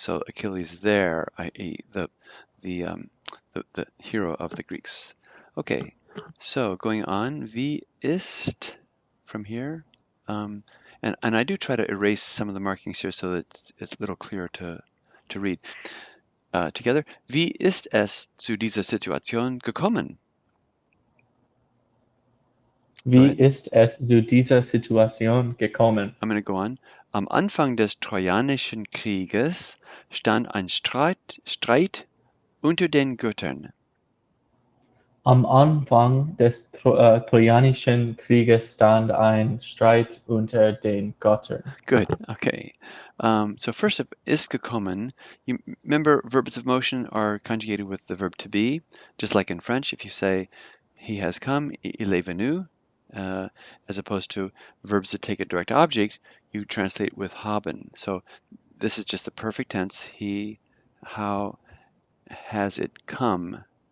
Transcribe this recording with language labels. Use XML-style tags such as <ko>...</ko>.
<en>So Achilles there, i.e., the hero of the Greeks. Okay, so going on,</en> <de>wie ist</de> <en>from here, and I do try to erase some of the markings here so that it's a little clearer to read. Together,</en> <de>wie ist es zu dieser Situation gekommen?</de> <en>Go</en> <de>Wie</de> <en>ahead.</en> <de>ist es zu dieser Situation gekommen?</de> <en>I'm going to go on.</en> <de>Am Anfang des Trojanischen Krieges stand ein Streit unter den Göttern. Am Anfang des Trojanischen Krieges stand ein Streit unter den Göttern.</de> <en>Good. Okay. So first up,</en> <de>ist gekommen.</de> <en>You remember verbs of motion are conjugated with the verb to be, just like in French. If you say he has come,</en> <fr>il est venu,</fr> <en>as opposed to verbs that take a direct object, you translate with haben. So this is just the perfect tense. He, how has it come?</en>